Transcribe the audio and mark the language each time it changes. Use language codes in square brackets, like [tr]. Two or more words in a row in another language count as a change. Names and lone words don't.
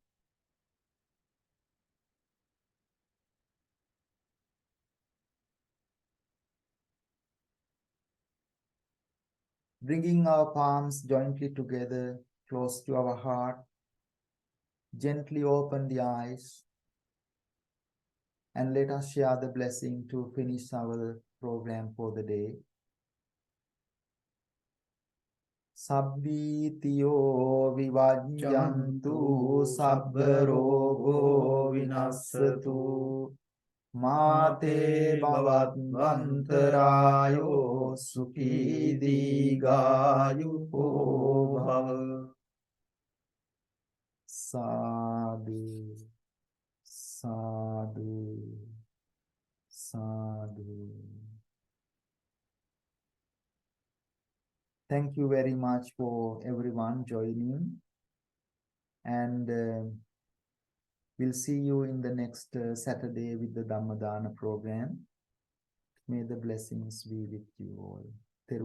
[en] Bringing our palms jointly together, close to our heart, gently open the eyes and let us share the blessing to finish our program for the day. [pi] Sabbitiyo vivajjantu sabba rogo vinassatu Mate bhavattvantarayo sukhi digayu bhava. Sadhu, sadhu, sadhu. [en] Thank you very much for everyone joining, and we'll see you in the next Saturday with the Dhammadana program. May the blessings be with you all.